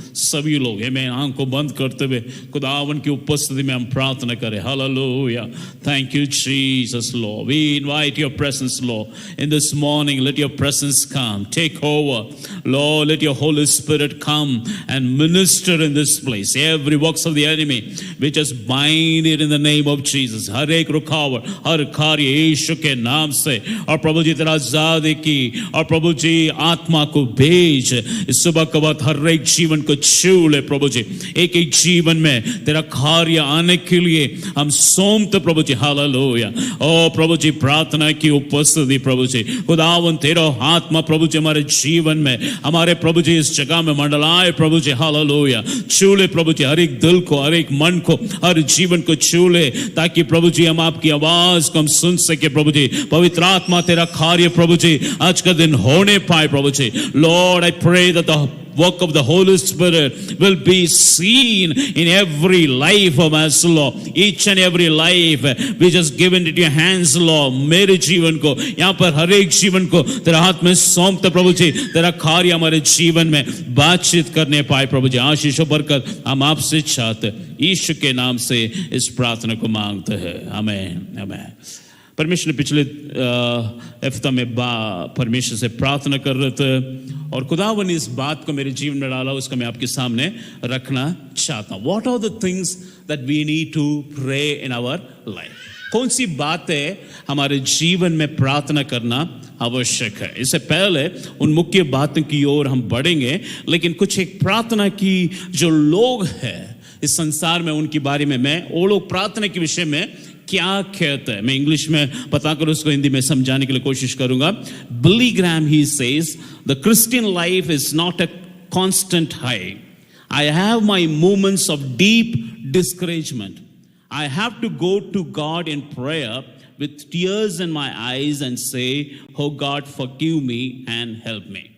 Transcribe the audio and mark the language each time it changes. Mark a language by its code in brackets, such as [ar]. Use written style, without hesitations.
[hi] सभी लोग हमें आंखों बंद करते हुए खुदावन की उपस्थिति में हम प्रार्थना करें। [en] Hallelujah. Thank you, Jesus, Lord. We invite your presence, Lord. In this morning, let your presence come. Take over. Lord, let your Holy Spirit come and minister in this place. Every works of the enemy, we just bind it in the name of Jesus. [hi] हर एक रुकावट, हर कार्य यीशु के नाम से। और प्रभु जी तेरा आजादी की, और प्रभु जी आत्मा को भेज इस सुबह के बाद हर एक जीवन को छू ले प्रभु जी। एक एक जीवन में तेरा कार्य आने के लिए हम सौंपते प्रभु जी। हालेलुया। ओ प्रभु जी प्रार्थना की उपस्थिति प्रभु जी, खुदावन तेरा आत्मा प्रभु जी हमारे जीवन में, हमारे प्रभु जी इस जगह में मंडलाए प्रभु जी। हालेलुया। छू ले प्रभु जी हर एक दिल को, हर एक मन को, हर जीवन को छू ले, ताकि प्रभु जी हम आपकी आवाज को हम सुन सके प्रभु जी। पवित्र आत्मा तेरा कार्य प्रभु जी आज का दिन होने पाए प्रभु जी। [en] Lord, I pray that the work of the Holy Spirit will be seen in every life of us, Lord. Each and every life, we just give it into your hands, Lord. [hi] मेरे जीवन को, यहाँ पर हर एक जीवन को तेरा हाथ में सौंपते प्रभु जी, तेरा कार्य हमारे जीवन में बातचीत करने पाए प्रभु जी। आशीष और बरकत हम आपसे चाहते, यीशु के नाम से इस प्रार्थना को मांगते हैं, आमीन आमीन। परमेश्वर ने पिछले हफ्ता में परमेश्वर से प्रार्थना कर रहे थे और खुदावन ने इस बात को मेरे जीवन में डाला, उसको मैं आपके सामने रखना चाहता हूँ। [en] What are the things that we need to pray in our life? [hi] कौन सी बातें हमारे जीवन में प्रार्थना करना आवश्यक है? इससे पहले उन मुख्य बातों की ओर हम बढ़ेंगे, लेकिन कुछ एक प्रार्थना की जो लोग हैं इस संसार में, उनके बारे में मैं वो लोग प्रार्थना के विषय में क्या कहते हैं, मैं इंग्लिश में बताकर उसको हिंदी में समझाने के लिए कोशिश करूंगा। [en] Billy Graham he says, the Christian life is not a constant high. I have my moments of deep discouragement. I have to go to God in prayer with tears in my eyes and say, "Oh God, forgive me and help me."